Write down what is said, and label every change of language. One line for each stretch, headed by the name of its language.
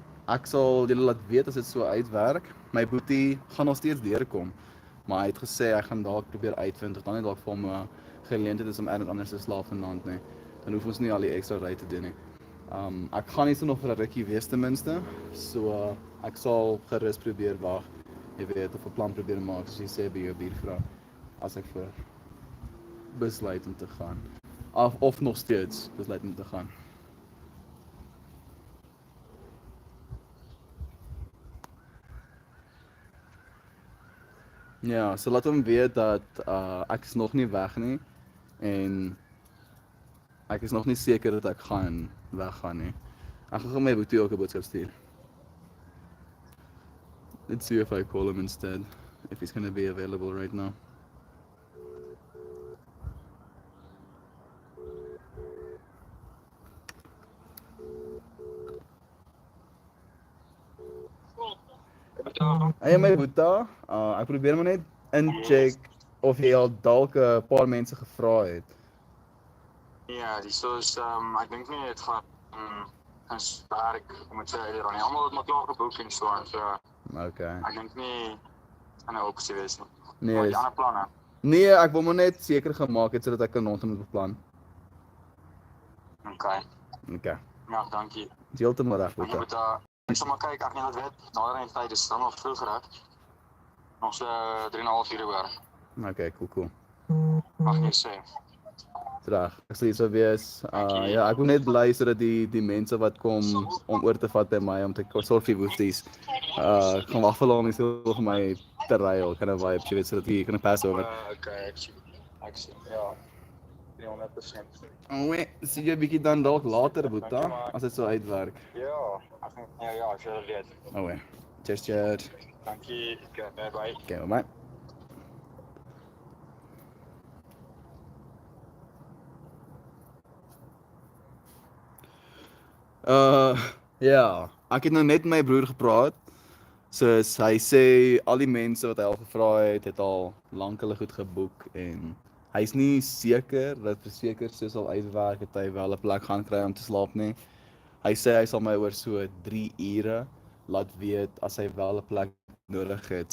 Afrikaans: Ek sal julle laat weet as dit so uitwerk. My boetie gaan nog steeds deurkom, maar hy het gesê hy gaan dalk probeer uitvind of dan net dalk vir hom 'n geleentheid is om ergens anders te slaap vanaand nie. Dan hoef ons nie al die ekstra ry te doen nie. Ek gaan hier so nog vir 'n rukkie wees ten minste. So ek sal gerus probeer wag. Jy weet of 'n plan probeer maak soos jy sê by jou buurvrou as ek vir besluit om te gaan. Of nog steeds besluit om te gaan. Ja, so laat hom weet dat ek is nog nie weg nie en ek is nog nie seker dat ek gaan weggaan nie. Ek gaan my boetie ook 'n boodskap stuur.
English: Let's see if I call him instead, if he's gonna be available right now.
Afrikaans: Hey my boeta, ek probeer maar net incheck of jy al dalk 'n paar mense gevra het. Ja, die soos ek dink nie dit gaan ons werk om dit te doen nie. Almal het maar klaar geboek en so en so. Okay. Ek dink nie gaan 'n opsie wees nie. Nee, Maar is, die ander planne. nee, ek wil maar net seker gemaak het sodat ek kan rondom moet beplan. Okay. Okay. Ja, dankie. Dis heeltemal reg, Ek boeta. moet ek sal maar kyk, ek net weet, nader aan tyd is dan nog vroeg reg. Nog so 3,5 ure oor. Okay, cool. Mag jy sê. Reg. Ek sal hier sou wees. Dankie. Ja, ek wil net bly sodat die mense wat kom om oor te vat by my om te sorg vir woesties. Gaan wag vir hulle om nie so vir my te ruil,
English: kind of vibe,
Afrikaans: jy weet, sodat jy kan pass over. Okay, ek sien. Ja. 300%. Oei, sien jy bietjie dan dalk later, boeta, as dit so uitwerk. Ja, ek dink ja, ek sal weet. Oei. Cheers. Dankie. Okay, bye. Okay, bye. Ja, ek het nou net met my broer gepraat. Soos hy sê al die mense wat hy al gevra het al lank hulle goed geboek en hy's nie seker dat verseker soos al uitwerk het hy wel 'n plek gaan kry om te slaap nie. Hy sê hy sal my oor so 3 ure laat weet as hy wel 'n plek nodig het.